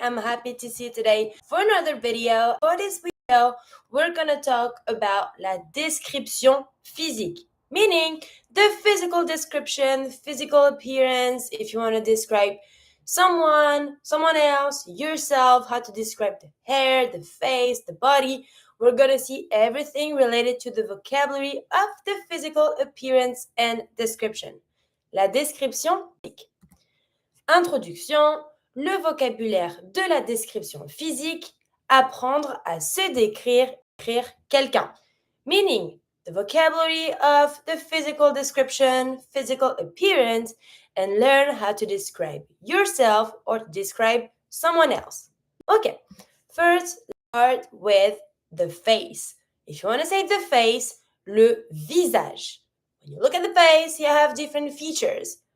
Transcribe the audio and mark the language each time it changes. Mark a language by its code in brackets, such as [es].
[en] I'm happy to see you today for another video. For this video, we're gonna talk about [fr] la description physique, [en] meaning the physical description, physical appearance, if you want to describe someone else, yourself, how to describe the hair, the face, the body. We're going to see everything related to the vocabulary of the physical appearance and description. [fr] La description physique. Introduction, le vocabulaire de la description physique, apprendre à se décrire, écrire quelqu'un. [en] Meaning, the vocabulary of the physical description, physical appearance, and learn how to describe yourself or to describe someone else. Okay, first start with the face. If you want to say the face, [fr] le visage. [en] When you look at the face, you have different features.